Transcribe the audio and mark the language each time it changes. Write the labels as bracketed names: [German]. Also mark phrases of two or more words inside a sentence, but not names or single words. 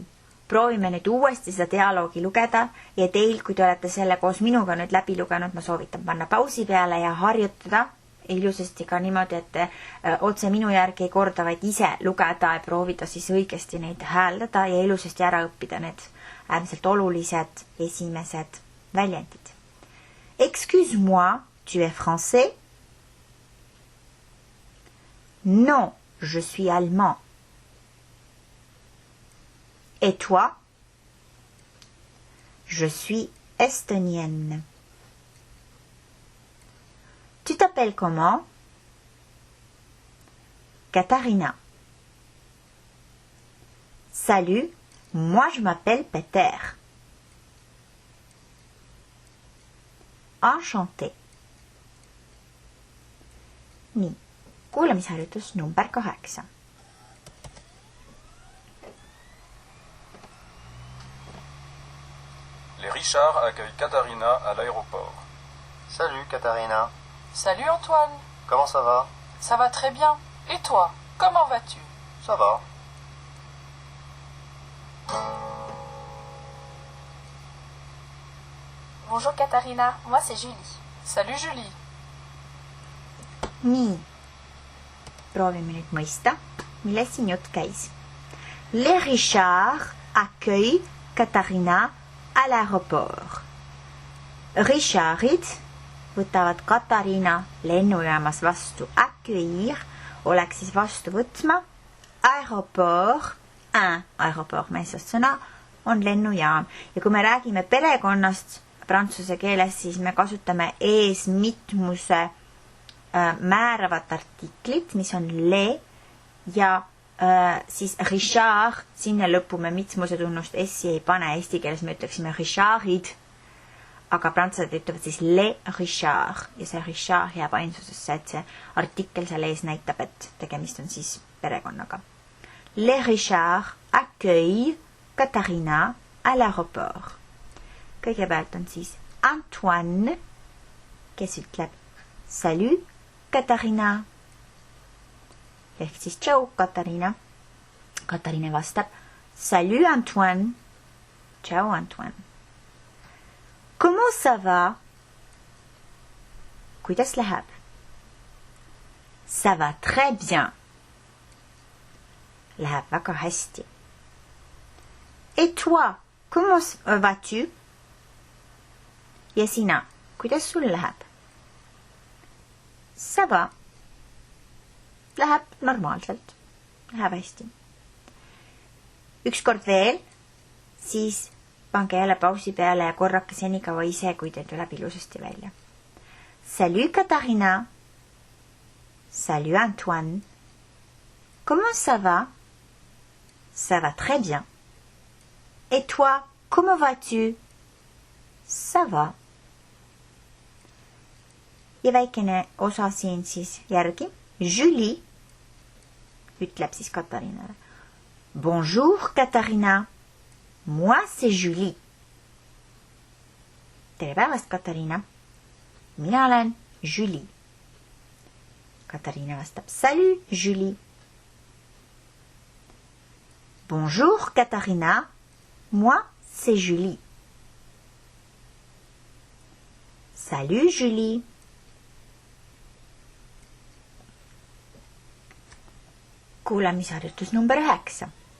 [Estonian] Proovime nüüd uuesti seda dialoogi lugeda ja teil, kui te olete selle koos minuga nüüd läbi lugenud, ma soovitan panna pausi peale ja harjutada ilusasti ka niimoodi, et otse minu järgi ei korda, vaid ise lugeda ja proovida siis õigesti neid hääldada ja ilusasti ära õppida need äärmiselt olulised esimesed väljendid. [French] Excuse-moi, tu es français? Non, je suis allemand. Et toi? Je suis estonienne. Tu t'appelles comment? Katharina. Salut, moi je m'appelle Peter. Enchanté. [Estonian] Nii, kuulamisharjutus number 8. [French] Les Richard accueillent Katharina à l'aéroport. Salut Katharina. Salut Antoine. Comment ça va? Ça va très bien. Et toi, comment vas-tu? Ça va. Bonjour Katharina, moi c'est Julie. Salut Julie. [Estonian] Nii, proovime nüüd mõista, millest siin jutt käis. [French] Les Richard accueillent Katharina à l'aéroport. [Estonian] Richardid võtavad Katariina lennujaamas vastu. Accueillir oleks siis vastu võtma. [French] Aéroport, aéroport [Estonian] meessast sõna, on lennujaam. Ja kui me räägime perekonnast prantsuse keeles, siis me kasutame ees mitmuse määravat artiklit, mis on le ja siis Richard, sinna lõppu me mitmuse tunnust S-i ei pane, eesti keeles me ütleksime Richardid, aga prantslased ütlevad siis le Richard ja see Richard jääb ainsusesse, et see artikkel seal ees näitab, et tegemist on siis perekonnaga. [French] Le Richard accueille Katharina à l'aéroport. [Estonian] Kõigepealt on siis Antoine, kes ütleb salut Katharina. Ehk siis tšau, Katariina. Katariina vastab salut Antoine. [French] Tšau, Antoine. Comment ça va? [Estonian] Kuidas läheb? [French] Ça va très bien. [Estonian] Läheb väga hästi. [French] Et toi, comment vas-tu? [Estonian] Ja sina, kuidas sul läheb? [French] Ça va. [Estonian] Läheb normaalselt. Läheb hästi. Ükskord veel, siis pange jälle pausi peale ja korrake senikaua ise, kui teil tuleb ilusasti välja. [French] Salut Katharina. Salut Antoine. Comment ça va? Ça va très bien. Et toi, comment vas-tu? Ça va. [Estonian] Ja väikene osa siin siis järgi. Julie ütleb siis Katariinale. [French] Bonjour Katariina. Moi c'est Julie. [Estonian] Tere päevast, Katariina. Mina olen Julie. Katariina vastab salut, Julie. [French] Bonjour, Katariina. Moi, c'est Julie. Salut, Julie. [Estonian] Kuulamisharjutus number 9.